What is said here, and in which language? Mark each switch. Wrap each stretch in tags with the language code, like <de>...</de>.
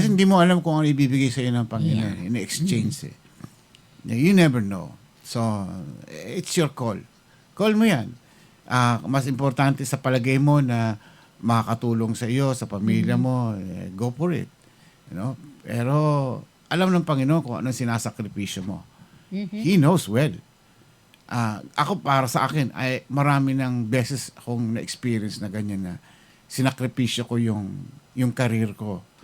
<tl>Kasi hindi mo alam kung ano ibibigay sa iyo ng Panginoon.</tl> <en>In exchange You never know. So, it's your call.</en> <tl>Call mo yan. Mas importante sa palagay mo na makakatulong sa iyo, sa pamilya mo,</tl> <en>go for it.</en> <tl>Pero alam ng Panginoon kung anong sinasakripisyo mo.</tl> <en>He knows well.</en> <tl>Ako para sa akin, ay marami ng beses akong na-experience na ganyan na sinakripisyo ko yung career ko.</tl>